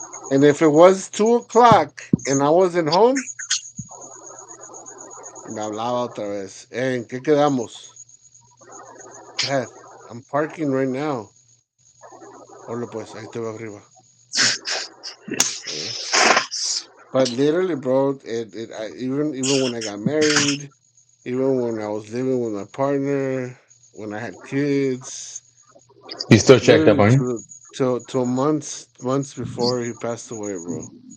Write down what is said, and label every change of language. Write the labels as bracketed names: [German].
[English] And if it was 2 o'clock and I wasn't home, [Spanish] me hablaba otra vez. ¿En qué quedamos? [English] Dad, I'm parking right now. [Spanish] Órale, pues, ahí te veo arriba. ¿Eh? [English] But literally, bro, even when I got married, even when I was living with my partner, when I had kids, You still checked up literally on him? to months before he passed away, bro.